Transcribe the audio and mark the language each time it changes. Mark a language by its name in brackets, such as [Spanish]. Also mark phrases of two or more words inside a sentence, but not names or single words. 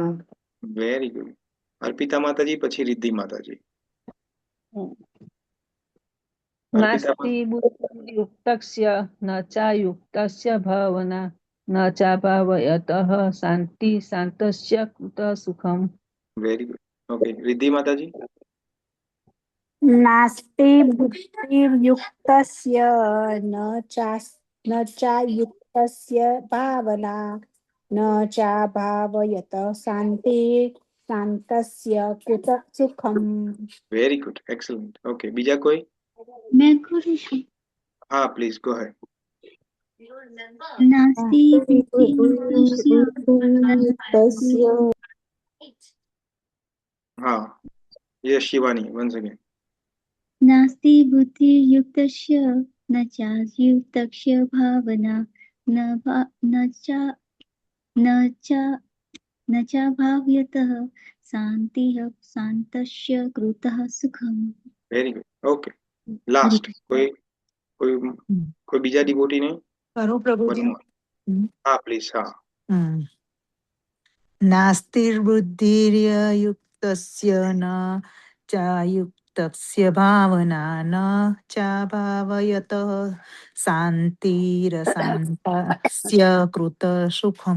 [English] very good. [Gujarati] અર્પિતા માતાજી, પછી રિદ્ધિ માતાજી. [Sanskrit] नास्ति बुद्धिर्युक्तस्य न चायुक्तस्य भावना न चाभावयतः शान्ति शान्तस्य कुतः सुखम. [English] Very good. Okay, રિદ્ધિ માતાજી. [Sanskrit] नास्ति बुद्धिर्युक्तस्य न चायुक्तस्य भावना न चाभावयत शान्ति शान्तस्य कुत सुखम. [English] Very good, excellent. Okay, [Gujarati] બીજા કોઈ? [Hindi] मैं करूँ છું. [English] હા, please go ahead. [Sanskrit] नास्ति बुद्धिर्युक्तस्य [English] હા, yes Shivani, once again. [Sanskrit] नास्ति बुद्धिर्युक्तस्य न चायुक्तस्य भावना न चाभाव्यतः शान्तिः शान्तस्य कृतः सुखम. [English] Very good. Okay, [Gujarati] લાસ્ટ કોઈ કોઈ બીજા ડિવોટી નહીં? કરું પ્રભુજી? હા પ્લીઝ. હા. [Sanskrit] नास्तिर्बुद्धिर्युक्तस्य न चायुक्तस्य भावना न चाभावयतः शान्तिरशान्तस्य कृत सुखम.